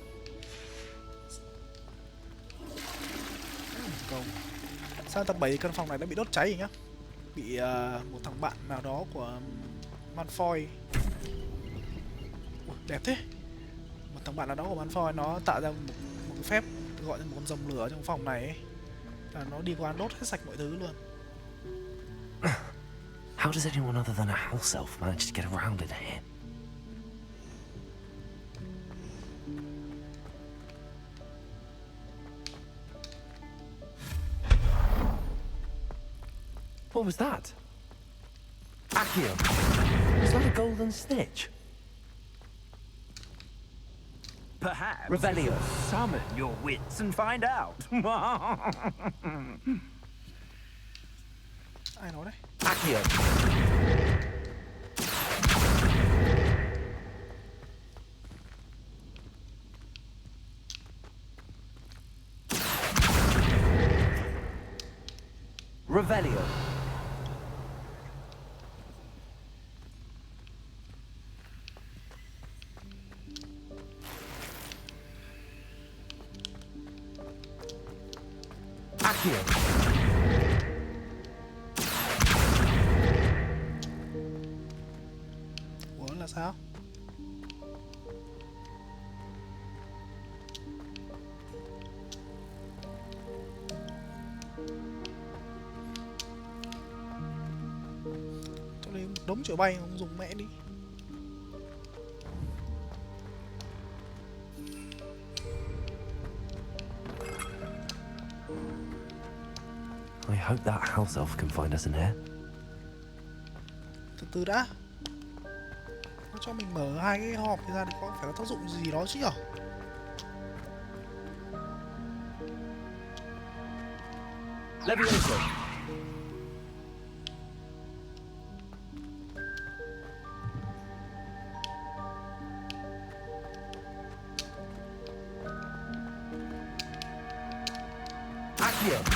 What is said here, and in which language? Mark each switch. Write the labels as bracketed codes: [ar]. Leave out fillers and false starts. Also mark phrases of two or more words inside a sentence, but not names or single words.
[vi] Sang tập 7 thì căn phòng này đã bị đốt cháy rồi nhá. Bị một thằng bạn nào đó của Malfoy. Ui, đẹp thế. Một thằng bạn nào đó của Malfoy nó tạo ra một cái phép gọi là một con rồng lửa trong phòng này ấy. Là nó đi qua đốt hết sạch mọi thứ luôn. [en] How does anyone other than a house elf manage to get around in here? What was that? Accio! Was that a golden snitch? Perhaps Revelio. Summon your wits and find out. [vi] Ai nói đấy? Accio. Revelio. Accio. Ủa là sao? Cho nên đống chổi bay không dùng mẹ đi. [en] I hope that house elf can find us in here. [vi] Từ từ đã. Nó cho mình mở hai cái hộp ra thì có phải có tác dụng gì đó chứ nhở? Levioso. Accio.